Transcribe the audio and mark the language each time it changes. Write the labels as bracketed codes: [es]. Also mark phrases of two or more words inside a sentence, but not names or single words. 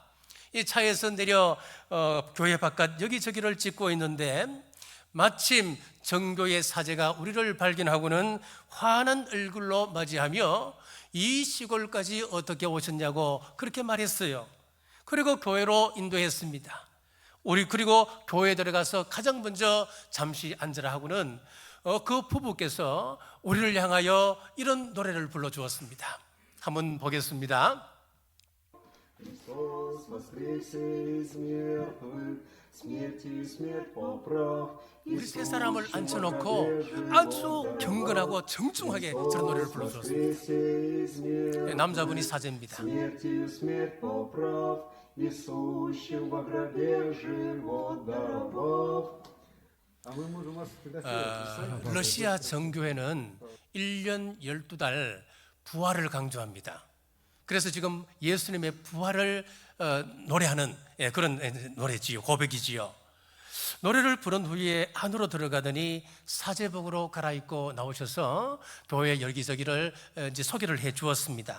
[ko] 이 차에서 내려 교회 바깥 여기저기를 찍고 있는데 마침 정교회 사제가 우리를 발견하고는 환한 얼굴로 맞이하며 이 시골까지 어떻게 오셨냐고 그렇게 말했어요. 그리고 교회로 인도했습니다. 그리고 교회에 들어가서 가장 먼저 잠시 앉으라 하고는 그 부부께서 우리를 향하여 이런 노래를 불러주었습니다. 한번 보겠습니다. [ru] Христос воскресе из мертвых, смертью смерть поправ. [ko] 우리 세 사람을 앉혀놓고 아주 경건하고 정중하게 저런 노래를 불러주었습니다. 남자분이 사제입니다. [ru] Смертью смерть поправ, несущим во гробе живот даровав. [ko] 러시아 정교회는 1년 12달 부활을 강조합니다. 그래서 지금 예수님의 부활을 노래하는 그런 노래지요, 고백이지요. 노래를 부른 후에 안으로 들어가더니 사제복으로 갈아입고 나오셔서 교회 여기저기를 이제 소개를 해 주었습니다.